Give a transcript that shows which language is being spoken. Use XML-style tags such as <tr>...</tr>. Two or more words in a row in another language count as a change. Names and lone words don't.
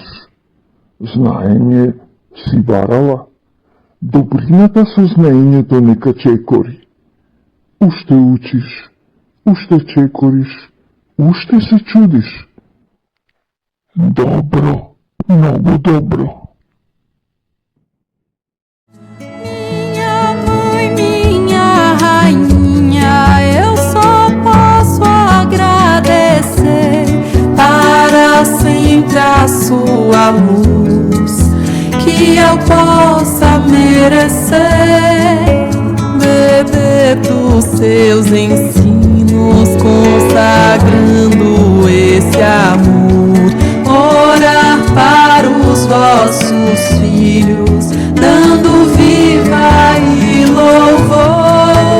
<mk>Знаење си барала. Добрината со знаењето нека чекори. Уште учиш, уште чекориш, уште се чудиш. Добро, многу добро.</mk> <pt>Minha mãe, minha rainha, eu só posso agradecer para sempre a sua luz, que eu possa merecer beber dos seus ensinos, consagrando esse amor, orar para os vossos filhos, dando viva e louvor.</pt>